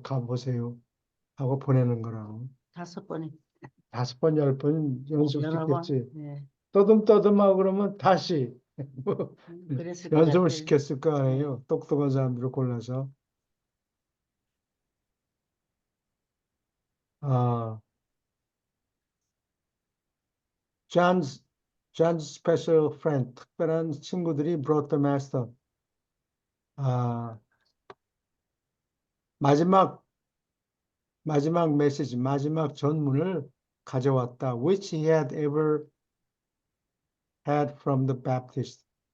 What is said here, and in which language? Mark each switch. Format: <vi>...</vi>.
<ko>가보세요. 하고 보내는 거라고. 5번이. 5번, 10번 여러 번? 연습시켰지. 네. 떠듬떠듬하고 그러면 다시 뭐 그랬을 것 연습을 시켰을 거 아니에요. 똑똑한 사람들을 골라서.</ko> <en>아, John's special friend,</en> <ko>특별한 친구들이</ko> <en>brought the master.</en> <ko>마지막 메시지, 마지막 전문을 가져왔다.</ko> <en>Which he had ever had from the Baptist.</en>